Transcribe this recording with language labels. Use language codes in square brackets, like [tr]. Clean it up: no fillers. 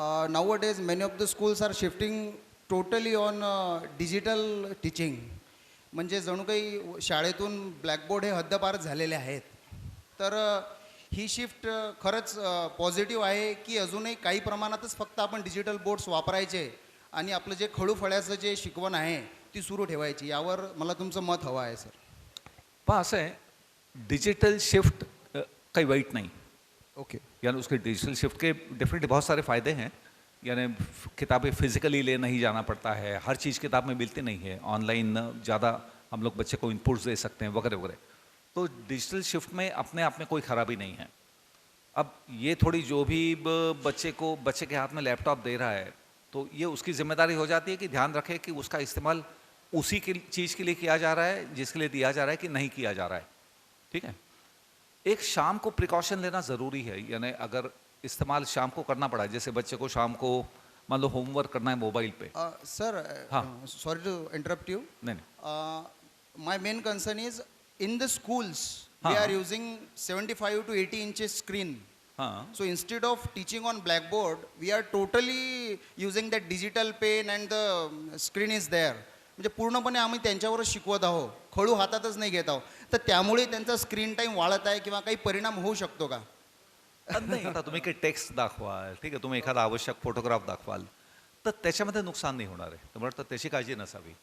[en] Nowadays many of the schools are shifting totally on digital teaching. [mr] म्हणजे जणू काही शाळेतून ब्लॅकबोर्ड हे हद्दपार झालेले आहेत. तर ही शिफ्ट खरंच पॉझिटिव्ह आहे की अजूनही काही प्रमाणातच फक्त आपण डिजिटल बोर्ड्स वापरायचे आणि आपलं जे खळूफळ्याचं जे शिकवण आहे ती सुरू ठेवायची, यावर मला तुमचं मत हवं आहे सर. पण असं आहे, डिजिटल शिफ्ट काही वाईट [hi] नहीं। [en] Okay. [hi] यानी उसके डिजिटल शिफ्ट के डेफिनेटली बहुत सारे फ़ायदे हैं। यानी किताबें फिजिकली ले नहीं जाना पड़ता है, हर चीज़ किताब में मिलती नहीं है, ऑनलाइन ज़्यादा हम लोग बच्चे को इनपुट्स दे सकते हैं वगैरह वगैरह। तो डिजिटल शिफ्ट में अपने आप में कोई ख़राबी नहीं है। अब ये थोड़ी जो भी बच्चे के हाथ में लैपटॉप दे रहा है, तो ये उसकी जिम्मेदारी हो जाती है कि ध्यान रखे कि उसका इस्तेमाल उसी की चीज़ के लिए किया जा रहा है जिसके लिए दिया जा रहा है कि नहीं किया जा रहा है। ठीक है, एक शाम को प्रिकॉशन लेना ज़रूरी है। यानी अगर इस्तेमाल शाम को करना पड़ा, जैसे बच्चे को शाम को मान लो होमवर्क करना है मोबाइल पे। [en] Sir, sorry to interrupt you. [hi] नहीं [en] My main concern is in the schools we [hi] हाँ. [en] are using 75 to 80 inches screen [hi] हां. [en] So instead of teaching on blackboard, we are totally using that digital pen and the screen is there. [mr] म्हणजे पूर्णपणे आम्ही त्यांच्यावरच शिकवत आहोत, खळू हातातच नाही घेत आहोत. तर त्यामुळे त्यांचा स्क्रीन टाईम वाढत आहे किंवा काही परिणाम होऊ शकतो का? नाही, आता तुम्ही काही टेक्स्ट दाखवाल, ठीक आहे, तुम्ही एखादा आवश्यक फोटोग्राफ दाखवाल तर त्याच्यामध्ये नुकसान नाही होणार आहे. तर मला वाटतं त्याची काळजी नसावी.